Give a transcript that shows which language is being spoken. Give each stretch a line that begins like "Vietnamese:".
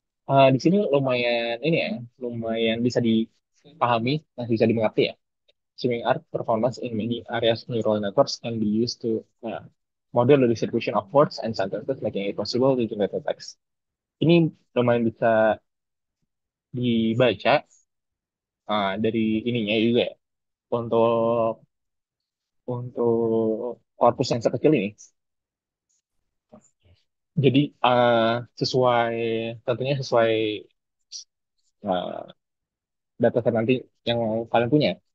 Indonesian: Di sini lumayan ini ya, lumayan bisa dipahami, masih bisa dimengerti ya.
English: Streaming art performance in many areas neural networks can be used to model the distribution of words and sentences, making it possible to generate text.
Indonesian: Ini lumayan bisa dibaca dari ininya juga ya. Untuk korpus yang sekecil ini. Jadi sesuai tentunya sesuai uh, dataset nanti yang kalian punya.